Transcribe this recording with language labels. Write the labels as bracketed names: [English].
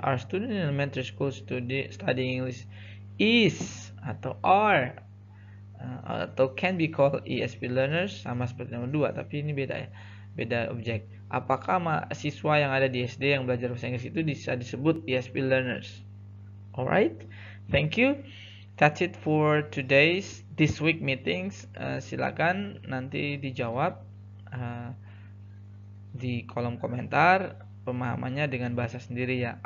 [English] Our student in elementary school studying English is atau are atau can be called ESP learners, [Indonesian] sama seperti nomor 2, tapi ini beda ya, beda objek. Apakah mahasiswa yang ada di SD yang belajar bahasa Inggris itu bisa disebut ESP learners? [English] Alright, thank you. That's it for this week meetings. [Indonesian] Silakan nanti dijawab di kolom komentar pemahamannya dengan bahasa sendiri ya.